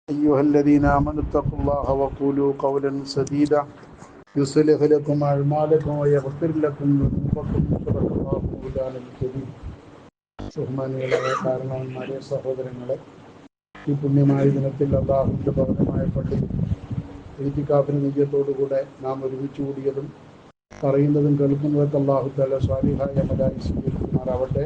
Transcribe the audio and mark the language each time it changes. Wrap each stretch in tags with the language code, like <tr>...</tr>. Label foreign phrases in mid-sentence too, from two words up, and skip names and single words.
<ar>أيها الذين آمنوا اتقوا الله وقولوا قولا سديدا يصلح لكم أعمالكم ويغفر لكم ذنوبكم صدق الله مولانا الكريم.</ar> <ml>ബഹുമാനികളായ കാരണവന്മാരെ, സഹോദരങ്ങളെ, ഈ പുണ്യമായ ദിനത്തിൽ അല്ലാഹുവിൻ്റെ ഭവനമായ പള്ളിയിൽ ഇത്തികാഫിന് നിയ്യത്തോടുകൂടെ നാം ഒരുമിച്ച് കൂടിയതും പറയുന്നതും കേൾക്കുന്നതൊക്കെ</ml> <ar>الله تعالى</ar> <ml>സ്വാലിഹായ അമലായി സ്വീകരിക്കുമാറാവട്ടെ.</ml>